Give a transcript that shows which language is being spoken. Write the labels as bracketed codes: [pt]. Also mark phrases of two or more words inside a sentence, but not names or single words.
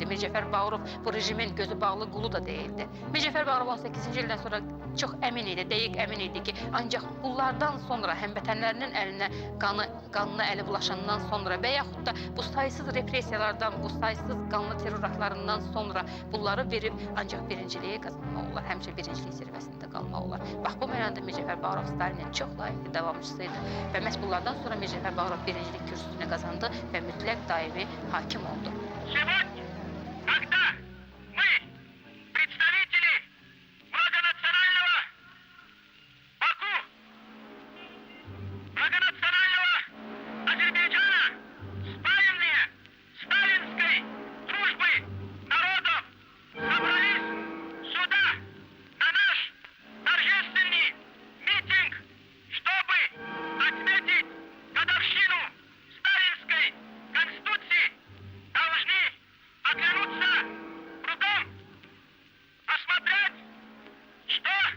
[az] Mircəfər Bağırov bu rejimin gözü bağlı qulu da değildi. Mircəfər Bağırov 18-ci ildən sonra çox əmin idi, dəqiq əmin idi ki, ancaq bunlardan sonra həmvətənlərinin əlinə qanına əli bulaşandan sonra və yaxud da bu saysız repressiyalardan, bu saysız qanlı terror aktlarından sonra bunları verib ancaq birinciliyi qazanmaq olar, həmişə birincilik zirvəsində qalmaq olar. Bax, bu mənada Mircəfər Bağırov Stalinin çox layiqli davamçısıydı və məhz bunlardan sonra Mircəfər Bağırov birincilik kürsüsünü qazandı və mütləq daimi hakim oldu. [ru] Сегодня, когда мы, представители многонационального Баку, многонационального Азербайджана, спаянные сталинской дружбы народов, собрались сюда, на наш торжественный митинг, чтобы отметить годовщину сталинской конституции, должны оглянуться кругом, посмотреть, что